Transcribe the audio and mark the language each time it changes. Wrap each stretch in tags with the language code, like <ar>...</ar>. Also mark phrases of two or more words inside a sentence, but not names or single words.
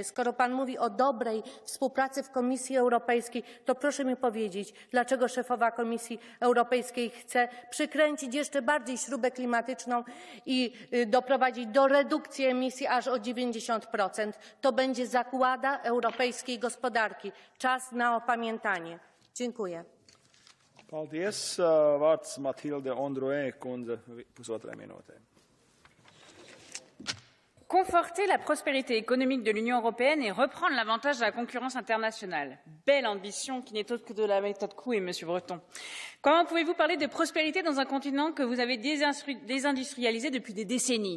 <pl>Skoro pan mówi o dobrej współpracy w Komisji Europejskiej, to proszę mi powiedzieć, dlaczego szefowa Komisji Europejskiej chce przykręcić jeszcze bardziej śrubę klimatyczną i doprowadzić do redukcji emisji aż o 90%. To będzie zagłada europejskiej gospodarki. Czas na opamiętanie. Dziękuję.</pl> <lv>Paldies. Vārds Matilde Ondroe, kundze, 1,5 minūte.</lv> <fr>Conforter la prospérité économique de l'Union européenne et reprendre l'avantage de la concurrence internationale. Belle ambition qui n'est autre que de la méthode Coué, Monsieur Breton. Comment pouvez-vous parler de prospérité dans un continent que vous avez désindustrialisé depuis des décennies?</fr>